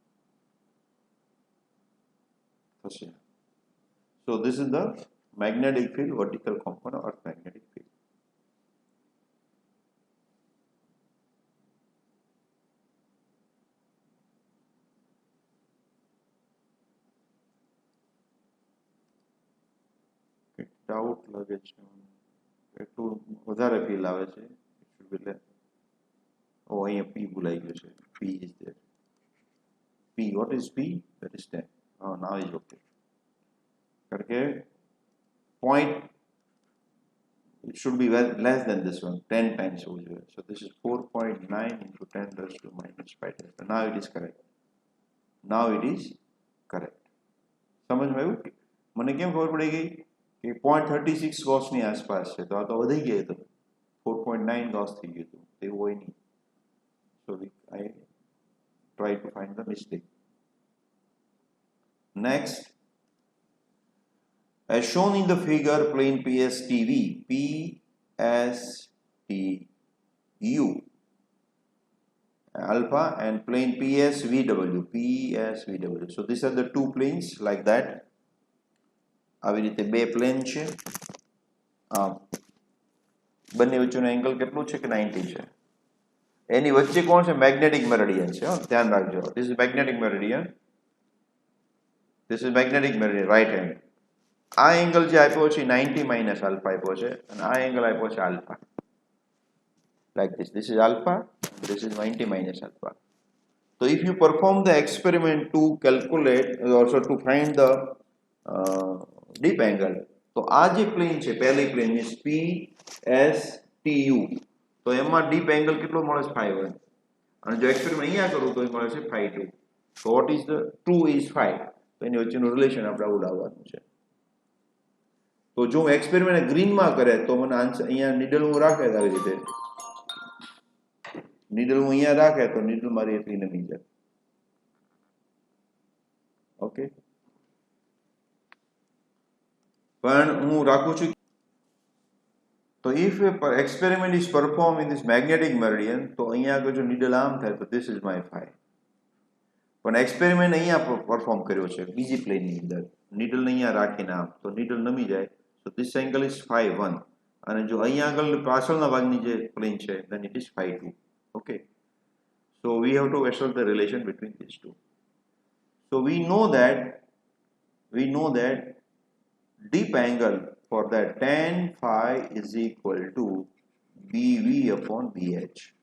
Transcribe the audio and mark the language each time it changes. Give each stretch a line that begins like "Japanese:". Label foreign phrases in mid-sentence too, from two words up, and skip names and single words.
English: So this is the magnetic field, vertical component or magnetic field.
Gujarati: Doubt લાગે છે એટલું વધારે ફીલ આવે છે. ઓ અહીંયા p ભૂલાઈ ગયો છે.
English: P is there. P, what is P? That is 10. Oh, now is okay.
Gujarati: કારણ કે
English: point, it should be less than this one, 10 times over. So this is 4.9 into 10 raised to minus 5 Tesla. Now it is correct. Now it is correct.
Gujarati: સમજમાં આવ્યું? મને કેમ ખબર પડી ગઈ કે 0.36 ગોસની આસપાસ છે, તો આ તો વધી ગયું હતું, 4.9 ગોસ થઈ ગયું હતું, એવું હોય નહીં.
English: So I try to find the mistake. Next, as shown in the figure, plane PSTU alpha and plane PSVW. So these are the two planes like that.
Gujarati: આવી રીતે બે પ્લેન છે, બંને વચ્ચેનો એંગલ કેટલું છે કે 90 છે. એની વચ્ચે કોણ છે? મેગ્નેટિક મેરિડિયન છે. ધ્યાન રાખજો,
English: this is magnetic meridian, this is magnetic meridian, right hand.
Gujarati: આ એંગલ જે આપ્યો છે 90 માઇનસ આલ્ફા આપ્યો છે, અને આ એંગલ આપ્યો છે આલ્ફા,
English: like this is alpha, this is 90 minus alpha. So if you perform the experiment to calculate, also to find the deep angle,
Gujarati: તો આ જે પ્લેન છે, પહેલી પ્લેન is PSTU, તો એમાં
English: deep angle
Gujarati: કેટલો મળે છે? 5.1. અને જો એક્સપેરિમેન્ટ અહીંયા કરું તો એ મળે છે 5.2.
English: So what is the 2 is 5,
Gujarati: તો એની વચ્ચેનું રિલેશન આપણે આવું લાવવાનું છે. તો જો હું એક્સપેરિમેન્ટ ગ્રીનમાં કરે તો મને આન્સર, અહીંયા નીડલ હું રાખે આવી રીતે, નીડલ હું અહીંયા રાખે તો નીડલ મારી એટલી નમી જાય. ઓકે, પણ હું રાખું છું.
English: તો if experiment is performed in this magnetic meridian,
Gujarati: તો અહીંયા આગળ જો નીડલ આમ થાય તો
English: this is my phi.
Gujarati: પણ એક્સપેરિમેન્ટ અહીંયા પરફોર્મ કર્યો છે બીજી પ્લેનની અંદર, નીડલને અહીંયા રાખીને આમ, તો નીડલ નમી જાય.
English: So this angle is phi 1,
Gujarati: અને જો અહીંયા આગળ પાછળના ભાગની જે પ્લેન છે
English: then it is phi 2. Okay, so we have to assert the relation between these two. So we know that deep angle for that tan phi is equal to BV upon BH.